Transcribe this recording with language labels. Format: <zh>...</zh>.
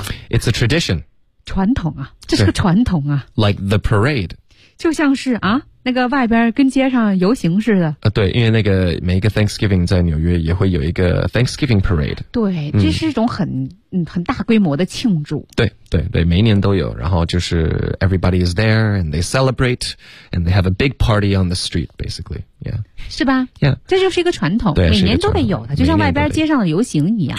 <en>，It's a tradition.</en> <zh>传统啊，这是个传统啊。</zh> <en>Like the parade，</en> <zh>就像是啊，那个外边跟街上游行似的。对，因为那个每一个 Thanksgiving 在纽约也会有一个 Thanksgiving parade。对，这是一种很大规模的庆祝。对对对，每一年都有，然后就是</zh> <en>everybody is there and they celebrate and they have a big party on the street basically， yeah，</en> <zh>是吧？</zh> <en>Yeah，</en> <zh>这就是一个传统，对，每年都得有的，就像外边街上的游行一样。</zh>